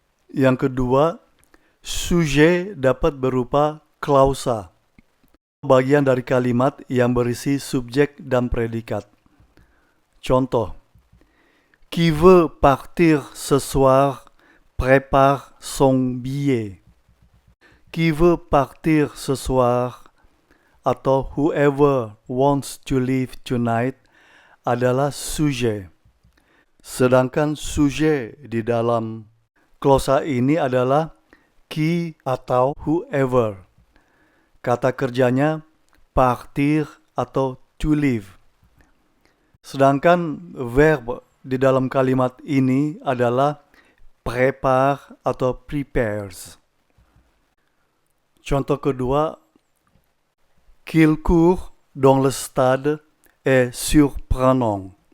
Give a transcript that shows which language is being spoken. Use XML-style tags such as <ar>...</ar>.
<id>Yang kedua, sujet dapat berupa klausa, bagian dari kalimat yang berisi subjek dan predikat.</id> <fr>Contoh, qui veut partir ce soir prépare son billet. Qui veut partir ce soir</fr> <id>atau</id> <en>whoever wants to leave tonight</en> <id>adalah sujet. Sedangkan sujet di dalam klausa ini adalah qui atau whoever. Kata kerjanya partir atau to leave. Sedangkan verb di dalam kalimat ini adalah prepare atau prepares. Contoh kedua,</id> <fr>qu'il court dans le stade est surprenant.</fr>